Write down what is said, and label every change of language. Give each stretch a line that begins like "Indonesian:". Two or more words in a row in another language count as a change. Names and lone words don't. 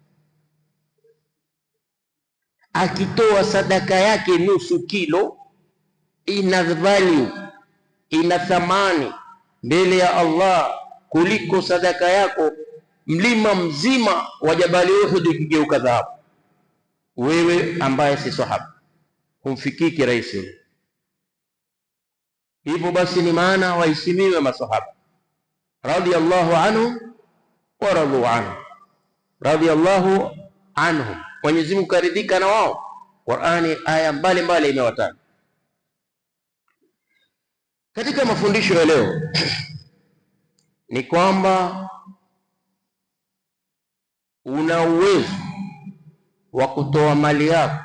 Swahili: Akitoa sadaka yake nusu kilo, ina value, ina thamani mbele ya Allah kuliko sadaka yako mlima mzima wa Jabali Uhud ukigeuka dhahabu. Wewe ambaye si sahaba humfikii kirahisi. Hivyo basi ni maana waheshimiwe masahaba
Arabic: رضي الله عنهم ورضوا عنه رضي الله عنهم,
Swahili: Mwenyezi Mungu karidhika na wao. Qur'ani aya mbalimbali imewataja. Katika mafundisho ya leo ni kwamba una uwezo wa kutoa mali yako.